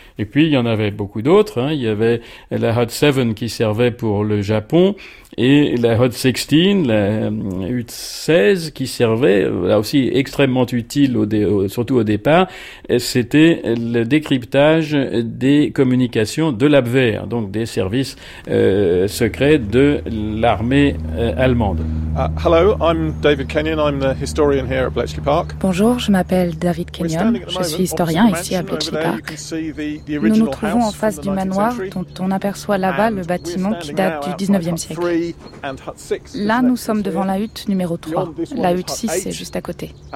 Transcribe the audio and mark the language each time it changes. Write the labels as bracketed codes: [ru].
[fr] Et puis, il y en avait beaucoup d'autres, hein. Il y avait la Hut 7 qui servait pour le Japon et la Hut 16, la Hut 16 qui servait, là aussi extrêmement utile surtout au départ, c'était le décryptage des communications de l'Abwehr, donc des services secrets de l'armée allemande. [en] Hello, I'm David Kenyon, I'm the historian here at Bletchley Park. [fr] Bonjour, je m'appelle David Kenyon, je suis historien ici à Bletchley Park. Nous nous trouvons en face du manoir dont on aperçoit là-bas le bâtiment qui date du 19e siècle. Là, nous sommes devant la hutte numéro 3. La hutte 6 est juste à côté.